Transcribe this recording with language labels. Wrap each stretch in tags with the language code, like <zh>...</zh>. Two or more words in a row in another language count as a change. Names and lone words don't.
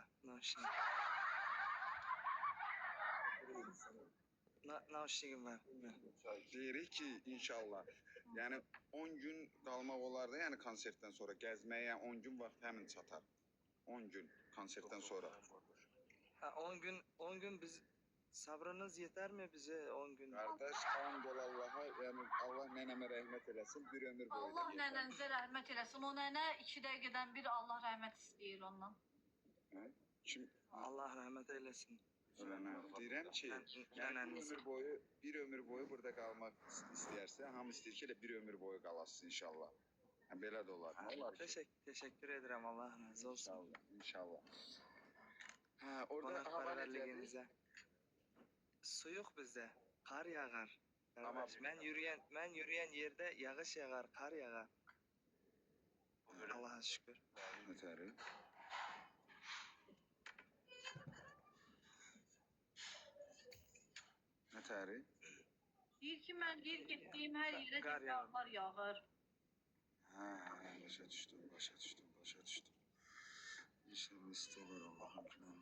<tr>Noşiğim. Noşiğim var.</tr> <az>Deyirik ki inşallah. Yani 10 gün qalmaq olar da, yani konsertdən sonra gəzməyə 10 gün vaxt həmin çatar. 10 gün konsertdən sonra.</az> <tr>10 gün biz sabrınız yeter mi bize 10 gün?</tr> <az>Kardeş, and ol Allah'a, yani Allah nənəmə rəhmət eləsin, bir ömür boyu. Allah nənənizə rəhmət eləsin. O nənə 2 dəqiqədən bir Allah rəhmət istəyir ondan. Kim?</az> <tr>Allah rahmet eylesin.</tr> <az>Ölənə. Deyirəm ki, yəni bir ömür boyu burada qalmaq istəyərsə, hamı istəyir ki, elə bir ömür boyu qalasın inşallah. Yəni belə də olar. Nə olar ki?</az> <tr>Teşekkür ederim, Allah razı olsun.</tr> <az>İnşallah. Ha, orada hava</az> <tr>Konakperverliğinize. Su yok bizde. Kar yağar. Ama ben yürüyen yerde yağış yağar, kar yağar. Allah'a şükür.</tr> <az>Ötəri. Ötəri. Deyir ki, mən getdiyim hər yerə Qar yağır. yağar yağır. Ha, başa düşdüm. İnşallah istəyir Allah'ım.</az>